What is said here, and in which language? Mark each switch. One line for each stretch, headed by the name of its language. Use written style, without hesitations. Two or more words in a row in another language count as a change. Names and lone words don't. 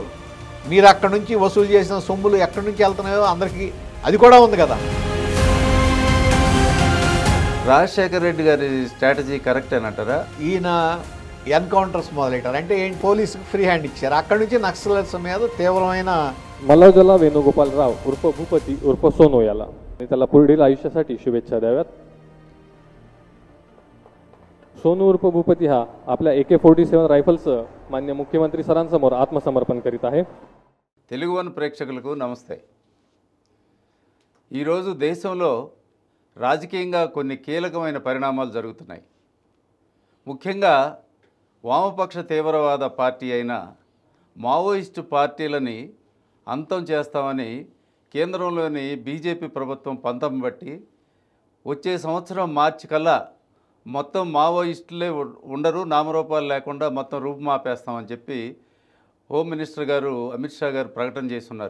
Telugu: మీరు అక్కడి నుంచి వసూలు చేసిన సొమ్ములు ఎక్కడి నుంచి వెళ్తున్నాయో అందరికీ అది కూడా ఉంది కదా. రాజశేఖర రెడ్డి గారి
English: strategy correct
Telugu: అని అంటారా? ఈయన ఎన్కౌంటర్స్ మొదలెట్టారు. అంటే ఏంటి, పోలీసుకు
English: free hand
Telugu: ఇచ్చారు. అక్కడి నుంచి నక్సలైట్స్ మీద తీవ్రమైన
Marathi: मल्लाजला वेणुगोपालराव उर्फ भूपती उर्फ सोनू याला त्याला पुढील आयुष्यासाठी शुभेच्छा द्याव्यात. सोनू उर्फ भूपती हा आपल्या AK-47 रायफलसह मान्य मुख्यमंत्री सरांसमोर आत्मसमर्पण करीत आहे.
Telugu: తెలుగు వన్ ప్రేక్షకులకు నమస్తే. ఈరోజు దేశంలో రాజకీయంగా కొన్ని కీలకమైన పరిణామాలు జరుగుతున్నాయి. ముఖ్యంగా వామపక్ష తీవ్రవాద పార్టీ అయిన మావోయిస్టు పార్టీలని అంతం చేస్తామని కేంద్రంలోని బీజేపీ ప్రభుత్వం పంతం బట్టి వచ్చే సంవత్సరం మార్చి కల్లా మొత్తం మావోయిస్టులే ఉండరు, నామరూపాలు లేకుండా మొత్తం రూపుమాపేస్తామని చెప్పి
English: home minister
Telugu: గారు అమిత్ షా గారు ప్రకటన చేస్తున్నారు.